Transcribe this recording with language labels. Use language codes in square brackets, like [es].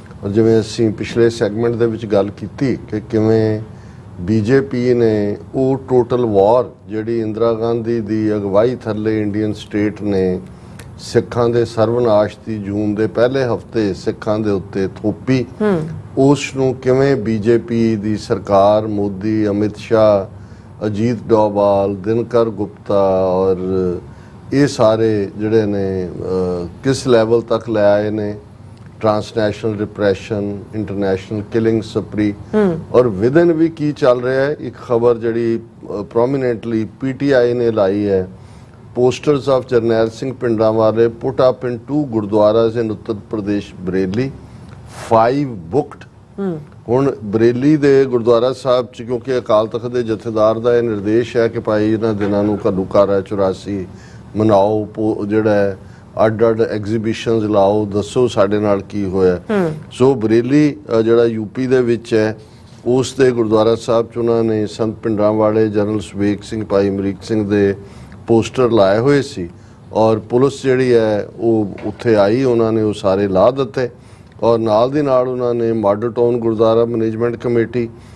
[pa] ਔਰ ਜਿਵੇਂ ਅਸੀਂ ਪਿਛਲੇ ਸੈਗਮੈਂਟ ਦੇ ਵਿੱਚ ਗੱਲ ਕੀਤੀ ਕਿ ਕਿਵੇਂ ਬੀਜੇਪੀ ਨੇ ਉਹ ਟੋਟਲ ਵਾਰ ਜਿਹੜੀ ਇੰਦਰਾ ਗਾਂਧੀ ਦੀ ਅਗਵਾਈ ਥੱਲੇ ਇੰਡੀਅਨ ਸਟੇਟ ਨੇ ਸਿੱਖਾਂ ਦੇ ਸਰਵਨਾਸ਼ ਦੀ ਜੂਨ ਦੇ ਪਹਿਲੇ ਹਫਤੇ ਸਿੱਖਾਂ ਦੇ ਉੱਤੇ ਥੋਪੀ, ਉਸ ਨੂੰ ਕਿਵੇਂ ਬੀਜੇਪੀ ਦੀ ਸਰਕਾਰ, ਮੋਦੀ, ਅਮਿਤ ਸ਼ਾਹ, ਅਜੀਤ ਡੋਵਾਲ, ਦਿਨਕਰ ਗੁਪਤਾ ਔਰ ਇਹ ਸਾਰੇ ਜਿਹੜੇ ਨੇ ਕਿਸ ਲੈਵਲ ਤੱਕ ਲੈ ਆਏ ਨੇ, ਟ੍ਰਾਂਸਨੈਸ਼ਨਲ ਰਿਪਰੈਸ਼ਨ, ਇੰਟਰਨੈਸ਼ਨਲ ਕਿਲਿੰਗ ਸਪਰੀ, ਔਰ ਵਿਦਨ ਵੀ ਕੀ ਚੱਲ ਰਿਹਾ ਹੈ। ਇੱਕ ਖਬਰ ਜਿਹੜੀ ਪ੍ਰੋਮੀਨੈਂਟਲੀ ਪੀਟੀਆਈ ਨੇ ਲਾਈ ਹੈ, [en] posters of Jarnail Singh Pindrawale put up in 2 gurdwaras in Uttar Pradesh, Bareilly, 5 booked। [pa] ਹੁਣ ਬਰੇਲੀ ਦੇ ਗੁਰਦੁਆਰਾ ਸਾਹਿਬ ਚ ਕਿਉਂਕਿ ਅਕਾਲ ਤਖਤ ਦੇ ਜਥੇਦਾਰ ਦਾ ਇਹ ਨਿਰਦੇਸ਼ ਹੈ ਕਿ ਭਾਈ ਇਹਨਾਂ ਦਿਨਾਂ ਨੂੰ ਘੱਲੂਘਾਰਾ 84 ਮਨਾਓ, ਜਿਹੜਾ ਅੱਡ ਐਗਜ਼ੀਬਿਸ਼ਨਸ ਲਾਓ, ਦੱਸੋ ਸਾਡੇ ਨਾਲ ਕੀ ਹੋਇਆ। ਸੋ ਬਰੇਲੀ ਜਿਹੜਾ ਯੂਪੀ ਦੇ ਵਿੱਚ ਹੈ, ਉਸ ਦੇ ਗੁਰਦੁਆਰਾ ਸਾਹਿਬ ਚ ਉਹਨਾਂ ਨੇ ਸੰਤ ਭਿੰਡਰਾਂਵਾਲੇ, ਜਨਰਲ ਸੁਬੇਗ ਸਿੰਘ, ਭਾਈ ਅਮਰੀਕ ਸਿੰਘ ਦੇ ਪੋਸਟਰ ਲਾਏ ਹੋਏ ਸੀ ਔਰ ਪੁਲਿਸ ਜਿਹੜੀ ਹੈ ਉਹ ਉੱਥੇ ਆਈ, ਉਹਨਾਂ ਨੇ ਉਹ ਸਾਰੇ ਲਾ ਦਿੱਤੇ ਔਰ ਨਾਲ ਦੀ ਨਾਲ ਉਹਨਾਂ ਨੇ model town Gurdwara management committee,